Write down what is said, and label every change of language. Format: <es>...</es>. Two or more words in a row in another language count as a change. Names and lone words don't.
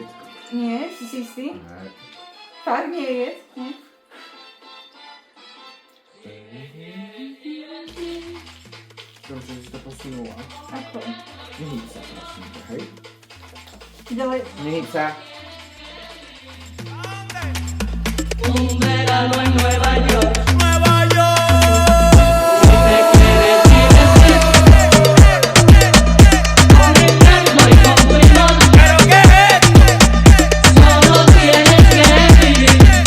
<sk>Nie, si istý? Ne. Fakt nie je, nie? Domča, že si to posunula. Ako? Nehyb sa, prosím ťa, hej? Ďalej. Nehyb sa.</sk> <es>Un verano en Nueva York. Con el canto y con tu limón. Solo tienes que vivir.</es>